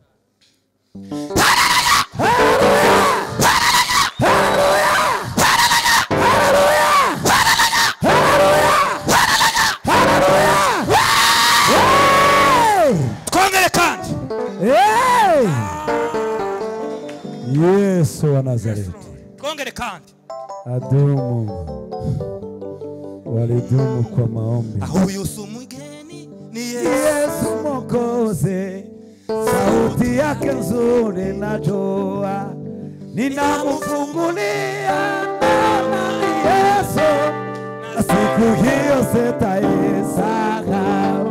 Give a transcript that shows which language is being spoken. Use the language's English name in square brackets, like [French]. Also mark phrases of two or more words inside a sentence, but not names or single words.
[Kinyarwanda] Twongere kandi. [Swahili] Hey! Yesu wa Nazareti. [Kinyarwanda] Twongere kandi. [Swahili] Adumu. Walidumu kwa maombi. Huyu sumugeni ni Yesu. Yesu Mwokozi, sauti yake nzuri najua, ninamfungulia naona ni Yesu, na siku hiyo sitaisahau.